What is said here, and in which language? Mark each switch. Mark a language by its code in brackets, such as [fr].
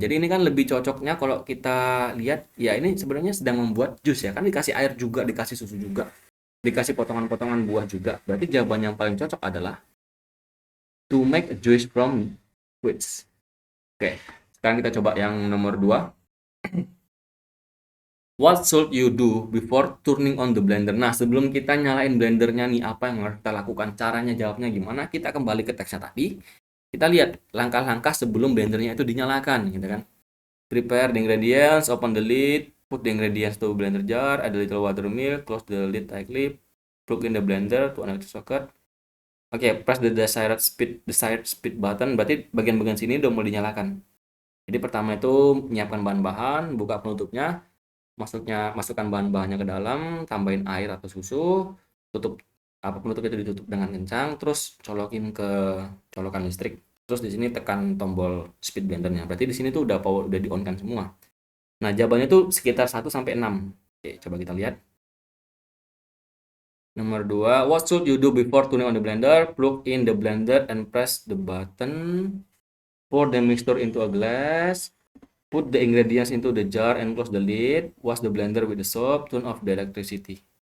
[id] Jadi ini kan lebih cocoknya kalau kita lihat, ya ini sebenarnya sedang membuat jus ya, kan dikasih air juga, dikasih susu juga, dikasih potongan-potongan buah juga. Berarti jawaban yang paling cocok adalah [en] to make a juice from fruits. [id] Oke, sekarang kita coba yang nomor 2. [en] What should you do before turning on the blender? [id] Nah, sebelum kita nyalain blendernya nih, apa yang harus kita lakukan? Caranya jawabnya gimana? Kita kembali ke teksnya tadi. Kita lihat langkah-langkah sebelum blendernya itu dinyalakan, gitu kan. [en] Prepare the ingredients, open the lid, put the ingredients to blender jar, add a little water milk, close the lid tightly, plug in the blender to an electric socket. [id] Oke, [en] press the desired speed button, [id] berarti bagian-bagian sini udah mulai dinyalakan. Jadi pertama itu menyiapkan bahan-bahan, buka penutupnya, masukkan bahan-bahannya ke dalam, tambahin air atau susu, tutup penutup itu ditutup dengan kencang, terus colokin ke colokan listrik. Terus di sini tekan tombol speed blendernya. Berarti di sini tuh udah di on kan semua. Nah, jawabannya tuh sekitar 1 sampai 6. Oke, coba kita lihat. Nomor 2, [en] what should you do before turning on the blender? Plug in the blender and press the button. Pour the mixture into a glass. Put the ingredients into the jar and close the lid. Wash the blender with the soap. Turn off the electricity.